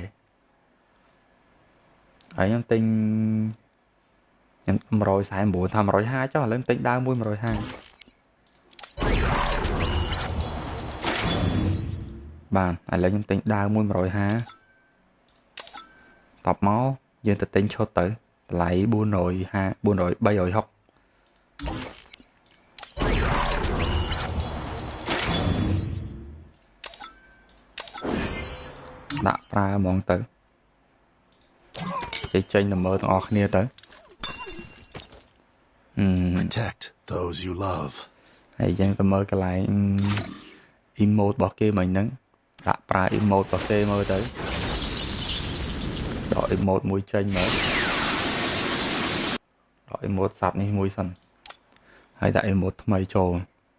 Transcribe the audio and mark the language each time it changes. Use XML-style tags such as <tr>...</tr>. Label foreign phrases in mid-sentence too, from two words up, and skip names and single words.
<km>ហើយខ្ញុំទិញខ្ញុំ149ថា150ចុះឥឡូវខ្ញុំទិញដាវមួយ150បាទឥឡូវខ្ញុំទិញដាវមួយ150តបមកយើងទៅទិញឈុតទៅតម្លៃ360 ដាក់ប្រើហ្មងទៅចេញទៅមើលទាំងអស់គ្នាទៅ</km> <en>Protect those you love</en> <km>ហើយយើងទៅមើលកន្លែង emote របស់គេមិញហ្នឹងដាក់ប្រើ emote របស់គេមើលទៅដក emote មួយចេញមកដក emote សัตว์នេះមួយសិនហើយដាក់ emote ថ្មីចូល</km>